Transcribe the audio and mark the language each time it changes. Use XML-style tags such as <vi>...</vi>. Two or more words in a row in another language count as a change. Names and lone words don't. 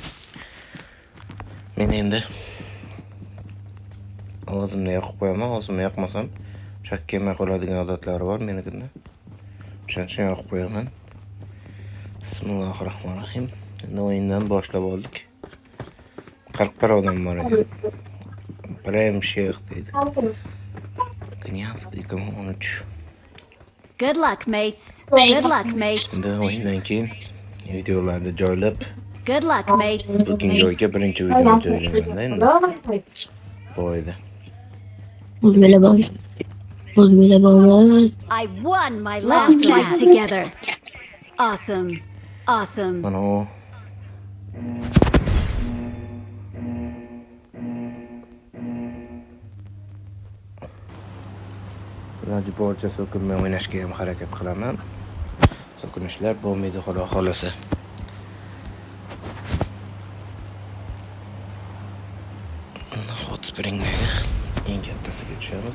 <uz>Men endi ovozimni yoqib qo'yaman, ovozimni yoqmasam shak kelmay qoladigan odatlari bor menikinda. Shuning uchun yoqib qo'yaman. Bismillahirrohmanirrohim. Endi o'yindan boshlab oldik. 41 odam bor ekan. Prime Sheikh deydi. Knyaz 2013.</uz> <en>Good luck, mates. Good luck, mates.</en> <uz>Endi o'yindan keyin videolarni joylab,</uz> <en>Good luck, mates.</en> <uz>bugungi o'yinga birinchi videoni joylayman endi. Boyda.</uz> <en>I won my last fight together. Awesome. Awesome.</en> <uz>Mana o. Iloji boricha so'kinmay o'ynashga ham harakat qilaman. So'kinishlar bo'lmaydi, xudo xolasa. Hot Spring'ga eng kattasiga tushamiz.</uz>